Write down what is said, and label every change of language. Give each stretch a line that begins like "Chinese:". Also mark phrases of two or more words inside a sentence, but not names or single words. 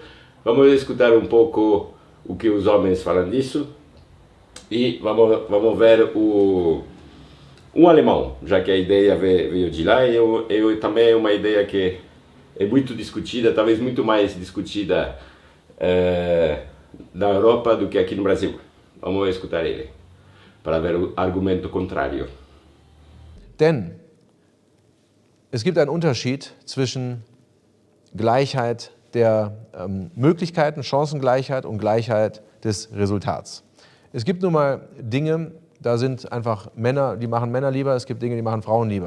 Portuguese: Vamos escutar um pouco o que os homens falam disso e vamos ver um alemão, já que a ideia veio de lá, e eu também é uma ideia que é muito discutida, talvez muito mais discutida na Europa do que aqui no Brasil. Vamos escutar ele, para ver o argumento contrário.
German: Denn es gibt einen Unterschied zwischen Gleichheit der Möglichkeiten, Chancengleichheit und Gleichheit des Resultats. Es gibt nun mal Dinge, da sind einfach Männer, die machen Männer lieber, es gibt Dinge, die machen Frauen lieber.